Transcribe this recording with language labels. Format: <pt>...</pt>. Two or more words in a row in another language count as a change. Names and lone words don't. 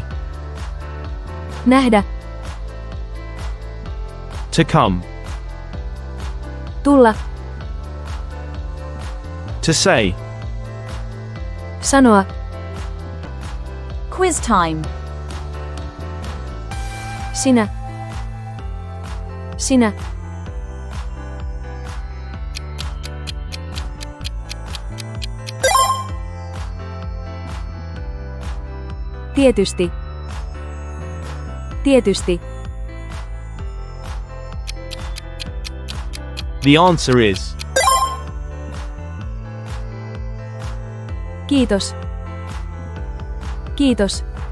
<fi>nähdä,</fi> <en>To come.</en> <fi>tulla,</fi> <en>To say.</en> <fi>sanoa,</fi> <en>Quiz time.</en> <fi>sinä, sinä, tietysti, tietysti,</fi> <en>The answer is</en> <fi>kiitos, kiitos,</fi>